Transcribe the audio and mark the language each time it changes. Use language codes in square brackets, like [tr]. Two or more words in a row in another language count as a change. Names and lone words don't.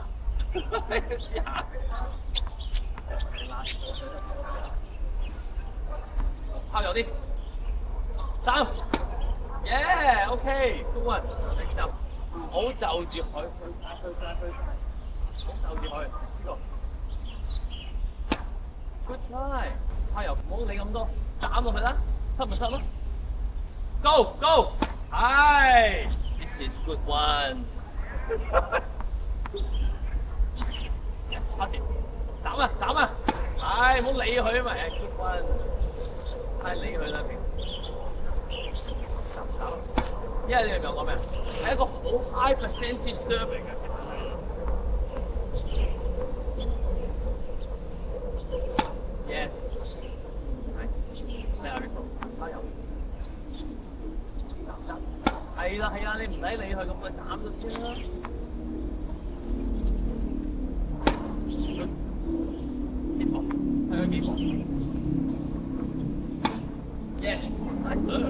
[yue] 你試下，拋右啲，三 ， [en] Yeah，OK，good one， [yue] 你就唔好就住佢，推晒，唔好就住佢，知道 ？ [en] Good try， [yue] 拋右唔好理咁多，斬落去啦，得咪得咯 ？Go，係 ， [en] This is good one。 [yue] 開始，斬啊！唉，唔好理佢啊嘛 ， [en] good one， [yue] 太理佢啦，因為你明唔明我講咩啊？係一個好 [en] high percentage serve [yue] 嚟嘅。Yes， 係，你下邊做，加油！係啦，你唔使理佢咁咪斬咗先啦。睇佢幾步 ？ [en] Yes，nice sir。